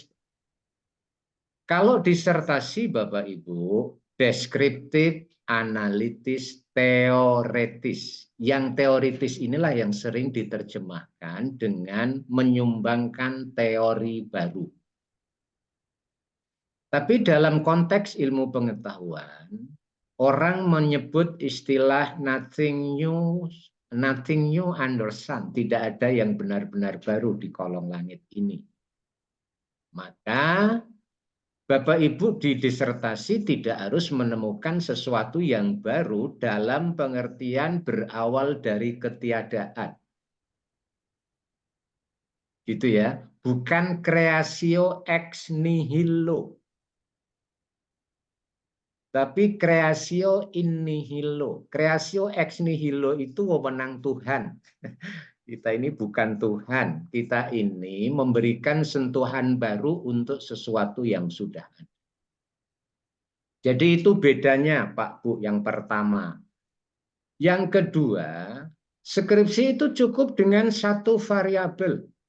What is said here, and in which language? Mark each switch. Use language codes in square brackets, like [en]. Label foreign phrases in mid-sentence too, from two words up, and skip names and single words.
[id] Kalau disertasi Bapak Ibu, deskriptif, analitis, teoretis. Yang teoritis inilah yang sering diterjemahkan dengan menyumbangkan teori baru. Tapi dalam konteks ilmu pengetahuan, orang menyebut istilah [en] nothing new under sun. [id] Tidak ada yang benar-benar baru di kolong langit ini. Maka Bapak Ibu di disertasi tidak harus menemukan sesuatu yang baru dalam pengertian berawal dari ketiadaan. Gitu ya, bukan [la] creatio ex nihilo. Tapi creatio in nihilo. Creatio ex nihilo [id] itu wewenang Tuhan. Kita ini bukan Tuhan. Kita ini memberikan sentuhan baru untuk sesuatu yang sudah ada. Jadi itu bedanya Pak Bu yang pertama. Yang kedua, skripsi itu cukup dengan satu variabel.